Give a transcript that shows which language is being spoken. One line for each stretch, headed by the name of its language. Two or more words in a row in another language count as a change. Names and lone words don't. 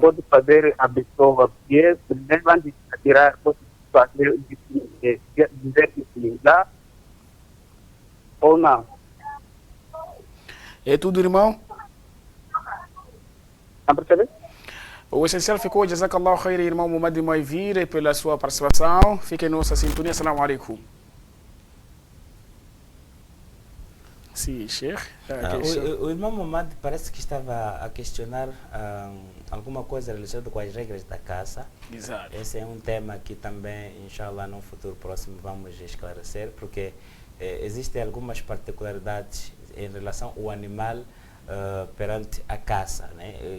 Portuguese: Pode fazer a pessoa, porque primeiro antes de atirar, pode fazer dizer que sim, dá ou não. É tudo, irmão? Não percebe? O essencial ficou,
Arabic: جزاك الله خير,
Portuguese: irmão Mumadi Moivire, pela sua participação. Fique em nossa sintonia.
Arabic: السلام عليكم.
Portuguese: Sim, Sheikh. O irmão Mumadi parece que estava a questionar alguma coisa relacionada com as regras da caça. Exato. Esse é um tema que também, inshallah, no futuro próximo vamos esclarecer, porque existem algumas particularidades em relação ao animal perante a caça, né?